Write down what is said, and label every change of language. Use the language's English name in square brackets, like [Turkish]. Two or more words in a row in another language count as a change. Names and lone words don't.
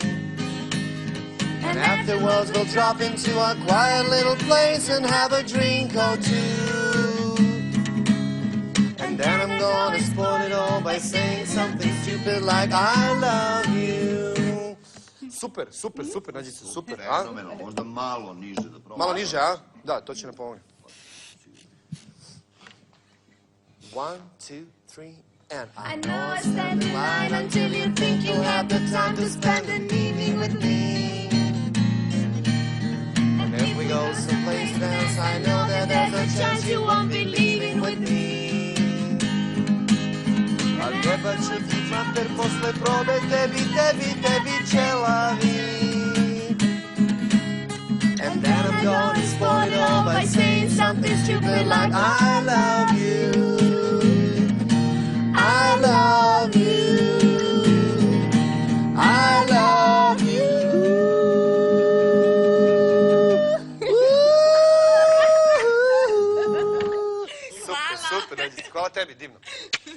[English] And afterwards we'll drop into a quiet little place and have a drink or two. And then I'm gonna spoil it all by saying something stupid like I love you. [Serbian] Super, super, super, Nađice, super, a? Fenomeno, možda malo niže da probam. Malo niže, a? Da, to će nam pomoći. [English] 1, 2, 3, and I know I stand in line until you think you'll have the time to spend an evening with me. And if we go someplace else, I know that there's a chance you won't be leaving with me. [Serbian] Al Jebacu ti mater posle probe tebi celavi. [English] And then I'm gonna spoil it all by saying something stupid like I love you. I love you. I love you. [Serbian] Super, super, Nađice, hvala tebi, divno.